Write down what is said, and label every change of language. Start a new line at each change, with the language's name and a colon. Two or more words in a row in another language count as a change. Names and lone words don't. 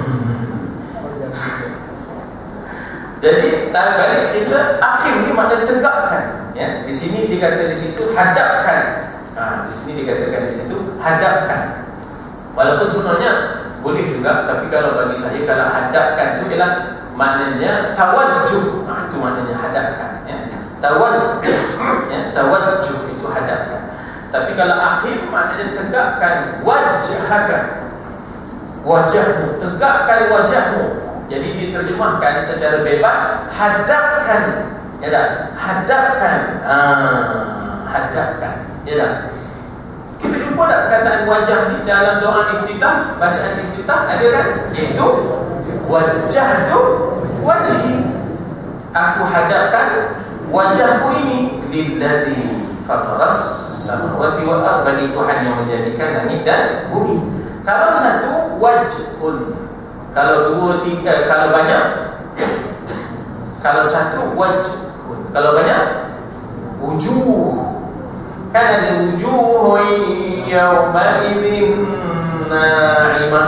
Malay: Jadi balik cerita, akhir ni makna tegakkan. Ya, di sini dikata di situ hadapkan. Di sini dikatakan di situ hadapkan. Walaupun sebenarnya boleh juga, tapi kalau bagi saya, kalau hadapkan itu ialah maknanya tawajjuh. Itu maknanya hadapkan. Ya. Tawajjuh. Ya, tawajjuh itu hadapkan. Tapi kalau aqim maknanya tegakkan wajhaka. Wajahmu, tegakkan wajahmu. Jadi diterjemahkan secara bebas, hadapkan. Ya tak? Hadapkan. Hadapkan. Ya tak? Kita jumpa tak perkataan wajah ni dalam doa iftitah, bacaan iftitah, ada kan? Iaitu
Arabic: وجهت وجهي.
Malay: Aku hadapkan wajahku ini
Arabic: للذي فطر السماوات والأرض,
Malay: bagi Tuhan yang menjadikan langit dan bumi. Kalau satu wajhun, Kalau dua, tiga, kalau banyak, kalau satu wajh, kalau banyak wujuh. Kan ada
Arabic: وجوه يومئذ ناعمة.